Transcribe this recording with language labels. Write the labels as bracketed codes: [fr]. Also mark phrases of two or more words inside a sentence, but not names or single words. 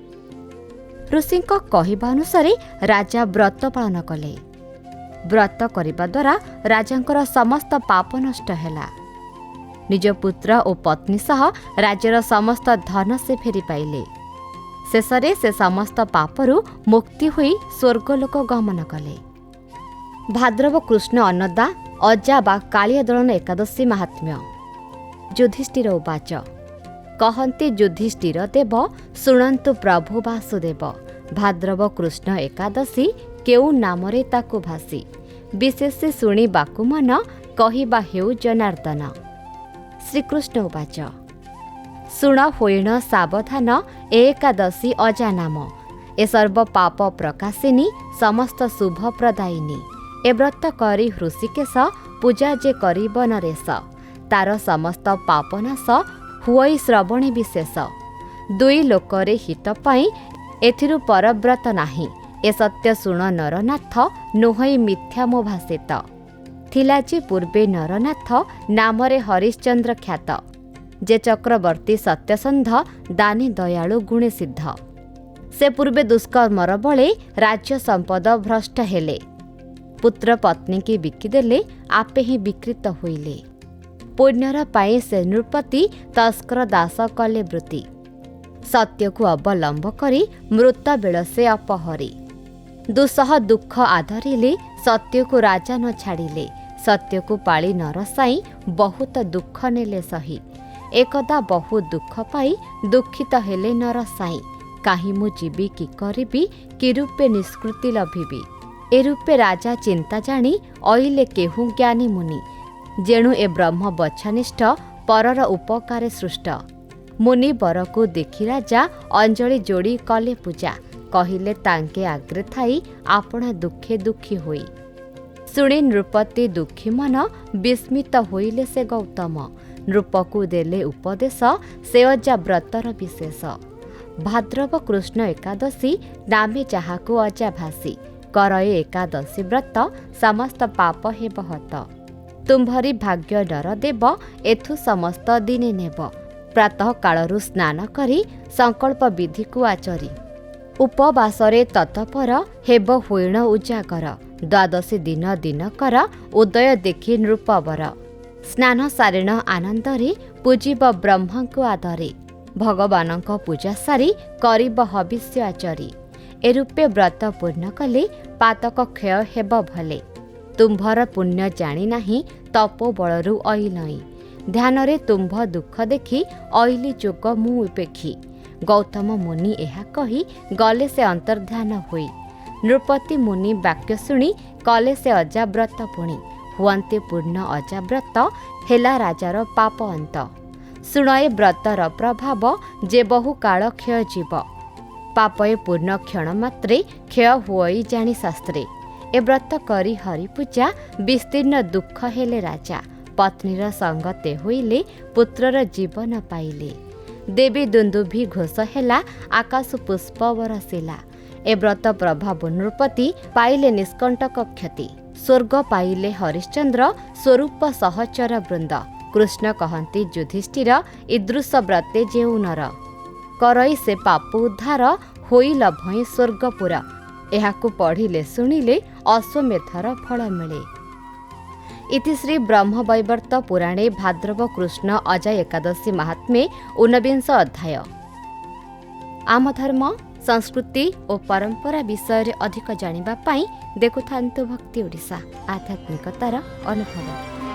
[or] ଋଷିଙ୍କ କହିବା ଅନୁସାରେ ରାଜା ବ୍ରତ ପାଳନ କଲେ। ବ୍ରତ କରିବା ଦ୍ୱାରା ରାଜାଙ୍କର ସମସ୍ତ ପାପ ନଷ୍ଟ ହେଲା। ନିଜ ପୁତ୍ର ଓ ପତ୍ନୀ ସହ ରାଜ୍ୟର ସମସ୍ତ ଧନ ସେ ଫେରି ପାଇଲେ। ଶେଷରେ ସେ ସମସ୍ତ ପାପରୁ ମୁକ୍ତି ହୋଇ ସ୍ୱର୍ଗଲୋକ ଗମନ କଲେ। ଭାଦ୍ରବ କୃଷ୍ଣ ଅନ୍ନଦା ଅଜା ବା କାଳିୟ ଦଳନ ଏକାଦଶୀ ମହାତ୍ମ୍ୟ। ଯୁଧିଷ୍ଠିର ଉବାଚ। କହନ୍ତି ଯୁଧିଷ୍ଠିର ଦେବ ଶୁଣନ୍ତୁ ପ୍ରଭୁ ବାସୁଦେବ। ଭାଦ୍ରବ କୃଷ୍ଣ ଏକାଦଶୀ କେଉଁ ନାମରେ ତାକୁ ଭାଷି। ବିଶେଷ ଶୁଣି ବାକୁ ମନ କହିବା ହେଉ ଜନାର୍ଦ୍ଦନ। ଶ୍ରୀକୃଷ୍ଣ ଉବାଚ। ଶୁଣ ହୋଇଣ ସାବଧାନ ଏକାଦଶୀ ଅଜା ନାମ। ଏ ସର୍ବ ପାପ ପ୍ରକାଶିନୀ ସମସ୍ତ ଶୁଭ ପ୍ରଦାୟିନୀ। ଏ ବ୍ରତ କରି ହୃଷୀକେଶ ପୂଜା ଯେ କରିବ ନରେଶ। ତାର ସମସ୍ତ ପାପନାଶ ହୁଏ ଶ୍ରବଣେ ବିଶେଷ। ଦୁଇ ଲୋକରେ ହିତ ପାଇ ଏଥିରୁ ପରବ୍ରତ ନାହିଁ। ଏ ସତ୍ୟ ଶୁଣ ନରନାଥ ନୁହଇ ମିଥ୍ୟା ମୋ ଭାଷିତ। ଥିଲା ଯେ ପୂର୍ବେ ନରନାଥ ନାମରେ ହରିଶ୍ଚନ୍ଦ୍ର ଖ୍ୟାତ। ଯେ ଚକ୍ରବର୍ତ୍ତୀ ସତ୍ୟସନ୍ଧ ଦାନୀ ଦୟାଳୁ ଗୁଣେ ସିଦ୍ଧ। ସେ ପୂର୍ବେ ଦୁଷ୍କର୍ମର ବଳେ ରାଜ୍ୟ ସମ୍ପଦ ଭ୍ରଷ୍ଟ ହେଲେ। ପୁତ୍ର ପତ୍ନୀ କି ବିକିଦେଲେ ଆପେ ହିଁ ବିକ୍ରୀତ ହୋଇଲେ। ପୁଣ୍ୟର ପାଏ ସେ ନୃପତି ତସ୍କର ଦାସ କଲେ ବୃତ୍ତି। ସତ୍ୟକୁ ଅବଲମ୍ବ କରି ମୃତ ବେଲ ସେ ଅପହରି। ଦୁଃସହ ଦୁଃଖ ଆଧରିଲେ ସତ୍ୟକୁ ରାଜା ନ ଛାଡ଼ିଲେ। ସତ୍ୟକୁ ପାଳି ନ ରସାଇ ବହୁତ ଦୁଃଖ ନେଲେ ସହି। ଏକଦା ବହୁ ଦୁଃଖ ପାଇ ଦୁଃଖିତ ହେଲେ ନ ରସାଇ। କାହିଁ ମୁଁ ଜୀବି କି କରିବି କି ରୂପେ ନିଷ୍କୃତି ଲଭିବି। ଏ ରୂପେ ରାଜା ଚିନ୍ତା ଜାଣି ଆଇଲେ କେହୁ ଜ୍ଞାନୀ ମୁନି। ଯେଣୁ ଏ ବ୍ରହ୍ମ ବଚ୍ଛନିଷ୍ଠ ପରର ଉପକାରେ ସୃଷ୍ଟ। ମୁନି ବରକୁ ଦେଖି ରାଜା ଅଞ୍ଜଳି ଯୋଡ଼ି କଲେ ପୂଜା। କହିଲେ ତାଙ୍କେ ଅଗ୍ରେ ଥାଇ ଆପଣ ଦୁଃଖେ ଦୁଃଖୀ ହୋଇ। ଶୁଣି ନୃପତି ଦୁଃଖୀ ମନ ବିସ୍ମିତ ହୋଇଲେ ସେ ଗୌତମ। ନୃପକୁ ଦେଲେ ଉପଦେଶ ସେ ଅଜା ବ୍ରତର ବିଶେଷ। ଭାଦ୍ରବ କୃଷ୍ଣ ଏକାଦଶୀ ନାମେ ଯାହାକୁ ଅଜା ଭାଷି। କରଏ ଏକାଦଶୀ ବ୍ରତ ସମସ୍ତ ପାପ ହେବ ହତ। ତୁମ୍ଭରି ଭାଗ୍ୟ ଡର ଦେବ ଏଥୁ ସମସ୍ତ ଦିନେ ନେବ। ପ୍ରାତଃ କାଳରୁ ସ୍ନାନ କରି ସଙ୍କଳ୍ପ ବିଧିକୁ ଆଚରି। ଉପବାସରେ ତତ୍ପର ହେବ ହୋଇଣ ଉଜାଗର। ଦ୍ୱାଦଶୀ ଦିନ ଦିନକର ଉଦୟ ଦେଖି ନୃପବର। ସ୍ନାନ ସାରିଣ ଆନନ୍ଦରେ ପୂଜିବ ବ୍ରହ୍ମକୁ ଆଦରେ। ଭଗବାନଙ୍କ ପୂଜା ସାରି କରିବ ହବିଷ୍ୟ ଆଚରି। ଏ ରୂପେ ବ୍ରତ ପୂର୍ଣ୍ଣ କଲେ ପାତକ କ୍ଷୟ ହେବ ଭଲେ। ତୁମ୍ଭର ପୁଣ୍ୟ ଜାଣି ନାହିଁ ତପୋ ବଳରୁ ଆଇଲଇ। ଧ୍ୟାନରେ ତୁମ୍ଭ ଦୁଃଖ ଦେଖି ଆଇଲି ଯୋଗ ମୁଁ ଉପେକ୍ଷି। ଗୌତମ ମୁନି ଏହା କହି ଗଲେ ସେ ଅନ୍ତର୍ଦ୍ଧାନ ହୋଇ। ନୃପତି ମୁନି ବାକ୍ୟ ଶୁଣି କଲେ ସେ ଅଜା ବ୍ରତ ପୁଣି। ହୁଅନ୍ତେ ପୂର୍ଣ୍ଣ ଅଜା ବ୍ରତ ହେଲା ରାଜାର ପାପ ଅନ୍ତ। ଶୁଣଏ ବ୍ରତର ପ୍ରଭାବ ଯେ ବହୁ କାଳ କ୍ଷୟ ଜୀବ। ପାପଏ ପୂର୍ଣ୍ଣ କ୍ଷଣ ମାତ୍ରେ କ୍ଷୟ ହୁଏ ଜାଣି ଶାସ୍ତ୍ରେ। ଏ ବ୍ରତ କରି ହରି ପୂଜା ବିସ୍ତୀର୍ଣ୍ଣ ଦୁଃଖ ହେଲେ ରାଜା ପତ୍ନୀର ସଙ୍ଗତେ ହୋଇଲେ ପୁତ୍ରର ଜୀବନ ପାଇଲେ ଦେବୀ ଦୁନ୍ଦୁଭି ଘୋଷ ହେଲା ଆକାଶ ପୁଷ୍ପ ବରଷିଲା ଏ ବ୍ରତ ପ୍ରଭାବ ନୃପତି ପାଇଲେ ନିଷ୍କଣ୍ଟକ କ୍ଷିତି ସ୍ୱର୍ଗ ପାଇଲେ ହରିଶ୍ଚନ୍ଦ୍ର ସ୍ୱରୂପ ସହଚର ବୃନ୍ଦ କୃଷ୍ଣ କହନ୍ତି ଯୁଧିଷ୍ଠିର ଈଦୃଶ ବ୍ରତେ ଯେଉଁ ନର କରଇ ସେ ପାପ ଉଦ୍ଧାର ହୋଇଲ ଭଇ ସ୍ୱର୍ଗପୁର ଏହାକୁ ପଢ଼ିଲେ ଶୁଣିଲେ ଅଶ୍ୱମେଧର ଫଳ ମିଳେ। ଇତି ଶ୍ରୀ ବ୍ରହ୍ମବୈବର୍ତ୍ତ ପୁରାଣେ ଭାଦ୍ରବ କୃଷ୍ଣ ଅଜୟ ଏକାଦଶୀ ମହାତ୍ମ୍ୟେ 19 ଅଧ୍ୟାୟ। ଆମ ଧର୍ମ ସଂସ୍କୃତି ଓ ପରମ୍ପରା ବିଷୟ ଅଧିକ ଜାଣିବା ପାଇଁ ଦେଖୁଥାନ୍ତୁ ଭକ୍ତି ଓଡ଼ିଶା ଆଧ୍ୟାତ୍ମିକତାର ଅନୁଭବ।